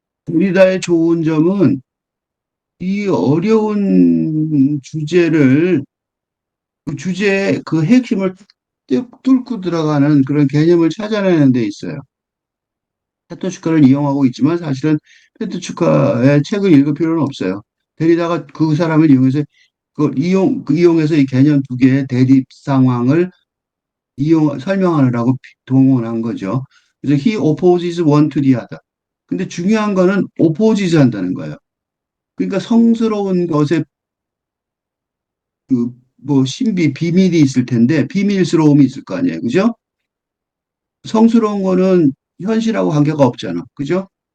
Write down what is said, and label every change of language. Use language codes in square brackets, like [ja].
[ko] 우리다의 좋은 점은 이 어려운 주제를 그 주제의 그 핵심을 뚫고 들어가는 그런 개념을 찾아내는 데 있어요. 페토치카를 이용하고 있지만 사실은 페토치카의 책을 읽을 필요는 없어요. 데리다가 그 사람을 이용해서 이용해서 이 개념 두 개의 대립 상황을 설명하느라고 동원한 거죠. 그래서 [en] he opposes one to the other. [ko] 근데 중요한 거는 opposes 한다는 거예요. 그러니까 성스러운 것에 그 뭐 신비 비밀이 있을 텐데 비밀스러움이 있을 거 아니에요. 그죠? 성스러운 거는 현실하고 관계가 없잖아. 그죠?